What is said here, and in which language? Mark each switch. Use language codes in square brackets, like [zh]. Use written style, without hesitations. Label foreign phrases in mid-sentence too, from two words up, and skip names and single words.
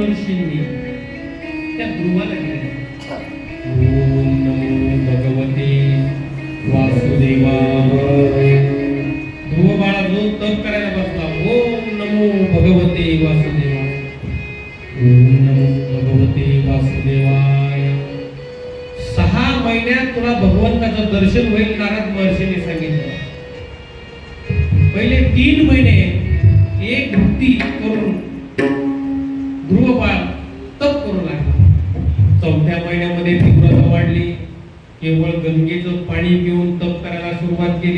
[mr] ऋषींनी त्या ध्रुवाला गेले. [sa] ओम नमो भगवते वासुदेवाय. [mr] ध्रुव बाळा जो तप करायला बसला, [sa] ओम नमो भगवते वासुदेवाय, ओम नमो भगवते वासुदेवाय. [mr] 6 महिन्यात तुला भगवंताचं दर्शन होईल, नारद महर्षीने सांगितलं. पहिले 3 महिने एक भक्ती करून ध्रुव बाळ तप करू लागला. 4थ्या महिन्यामध्ये तीव्रता वाढली, केवळ गंगेचं पाणी पिऊन तप करायला सुरुवात केली.